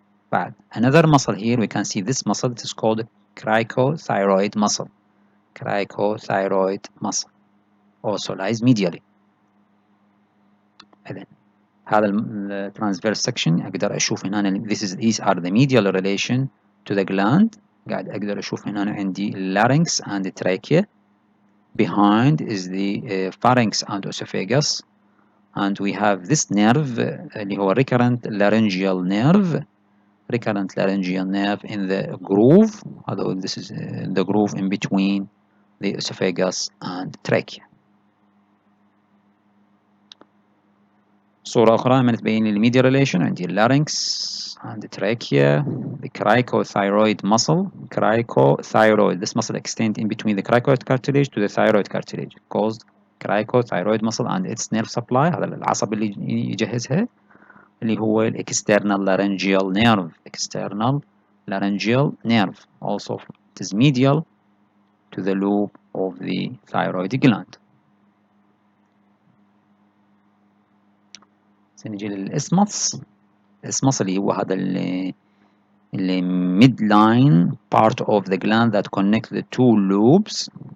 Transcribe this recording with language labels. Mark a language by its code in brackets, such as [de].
[en] But another muscle here, we can see this muscle, it is called cricothyroid muscle. Cricothyroid muscle also lies medially. [ar] هذا الترانسفيرس سكشن أقدر أشوف هنا [en] these are the medial relation to the gland. [ar] قاعد أقدر أشوف هنا عندي larynx and trachea. [en] Behind is the pharynx and esophagus, and we have this nerve اللي هو recurrent laryngeal nerve. Recurrent laryngeal nerve in the groove. Although this is the groove in between the esophagus and trachea. [ar] صورة أخرى من تبين لي الميديا relation عندي larynx and trachea, the cricothyroid muscle. [en] Cricothyroid, this muscle extends in between the cricoid cartilage to the thyroid cartilage, caused cricothyroid muscle and its nerve supply. [ar] هذا العصب اللي يجهزها اللي هو external laryngeal nerve. [en] External laryngeal nerve. Also it is medial to the loop of the thyroid gland. [ar] سنجي للإسمس. الإسمس اللي هو هذا اللي [en] midline part of the gland that connect the two lobes.